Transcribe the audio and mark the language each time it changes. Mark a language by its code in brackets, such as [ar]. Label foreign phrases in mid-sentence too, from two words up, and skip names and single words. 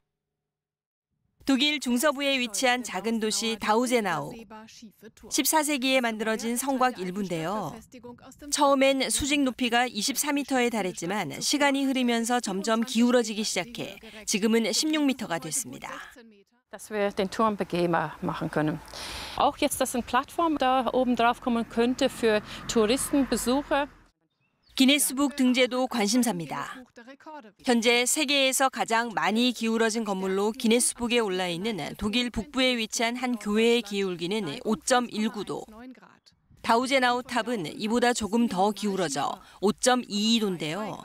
[ko] 독일 중서부에 위치한 작은 도시 다우제나우. 14세기에 만들어진 성곽 일부인데요. 처음엔 수직 높이가 24m에 달했지만 시간이 흐르면서 점점 기울어지기 시작해 지금은 16m가 됐습니다. [de] dass wir den Turm begehbar machen können. Auch jetzt, dass eine Plattform da oben drauf kommen könnte für Touristen, Besucher. [ko] 기네스북 등재도 관심사입니다. 현재 세계에서 가장 많이 기울어진 건물로 기네스북에 올라 있는 독일 북부에 위치한 한 교회의 기울기는 5.19도. 다우제나우 탑은 이보다 조금 더 기울어져 5.22도인데요.